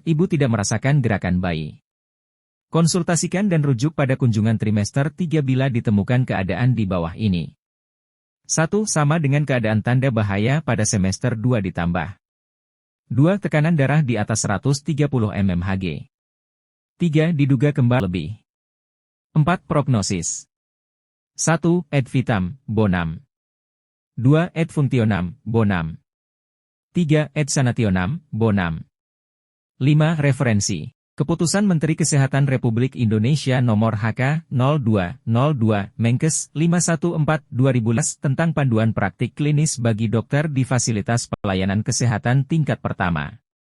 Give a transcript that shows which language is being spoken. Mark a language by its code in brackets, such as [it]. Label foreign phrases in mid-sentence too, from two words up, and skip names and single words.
[id] Ibu tidak merasakan gerakan bayi. Konsultasikan dan rujuk pada kunjungan trimester 3 bila ditemukan keadaan di bawah ini. 1. Sama dengan keadaan tanda bahaya pada semester 2 ditambah. 2. Tekanan darah di atas 130 mmHg. 3. Diduga kembar lebih. 4. Prognosis. 1. [la] Ad vitam, bonum. 2. Ad functionem, bonum. 3. Ad sanationem, bonum. 5. [id] Referensi. Keputusan Menteri Kesehatan Republik Indonesia Nomor HK-02-02 Menkes 514/2011 tentang panduan praktik klinis bagi dokter di fasilitas pelayanan kesehatan tingkat pertama.